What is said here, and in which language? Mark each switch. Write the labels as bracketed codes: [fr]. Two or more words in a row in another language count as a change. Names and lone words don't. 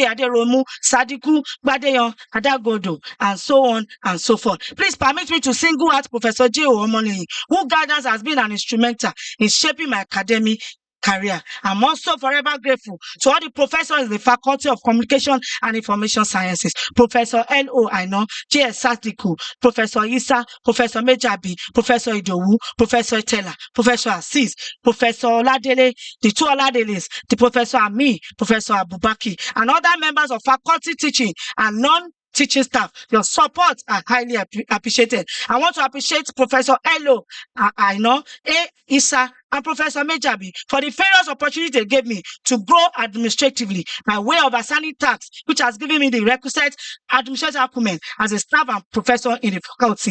[en] Aderomu, Sadiku, Gbadeyan, Adagodo, and so on and so forth. Please permit me to single out Professor J. Omoniyi, whose guidance has been an instrumental in shaping my academic career. I'm also forever grateful to all the professors in the Faculty of Communication and Information Sciences, Professor L.O. Aino, J.S. Sadiku, Professor Isa, Professor Mejabi, Professor Idowu, Professor Itela, Professor Assis, Professor Oladele, the two Oladeles, the Professor Ami, Professor Abubaki, and other members of faculty teaching and non-teaching staff. Your support are highly appreciated. I want to appreciate Professor Elo Aino, A. Isa, and Professor Mejabi for the various opportunities they gave me to grow administratively by way of assigning tasks, which has given me the requisite administrative acumen as a staff and professor in the faculty.